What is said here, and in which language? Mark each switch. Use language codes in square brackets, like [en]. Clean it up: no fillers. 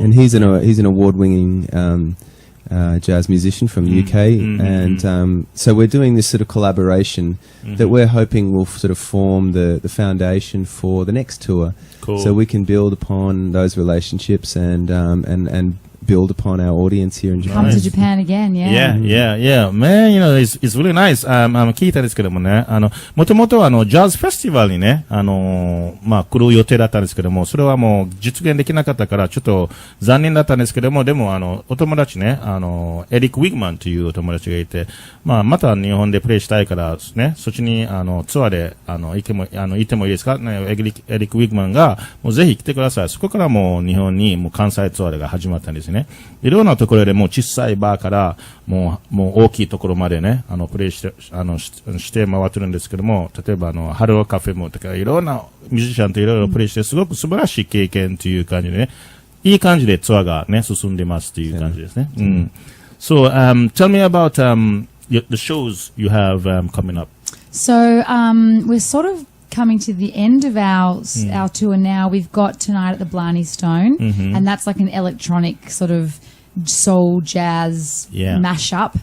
[en] and he's an award-winning jazz musician from the UK, and so we're doing this sort of collaboration that we're hoping will sort of form the foundation for the next tour. So we can build upon those relationships and build upon our audience here in Japan. Come to Japan again, yeah. Man, it's really nice. [ja] 聞いたんですけどもね、もともとはジャズフェスティバルにね、来る予定だったんですけども、それはもう実現できなかったから、ちょっと残念だったんですけども、でもお友達ね、エリック・ウィグマンというお友達がいて、また日本でプレイしたいからね、そっちにツアーで行ってもいいですかね、エリック・ウィグマンが、もうぜひ来てください。そこからもう日本にもう関西ツアーが始まったんですね。いろんなところでもう小さいバーからもう大きいところまでね、プレイして回ってるんですけども、例えばハローカフェもとかいろんなミュージシャンといろいろプレイしてすごく素晴らしい経験という感じでね、いい感じでツアーがね、進んでますという感じですね。 [en] So, tell me about the shows you have coming up. So, we're sort of coming to the end of our tour now. We've got tonight at the Blarney Stone, and that's like an electronic sort of soul jazz mashup.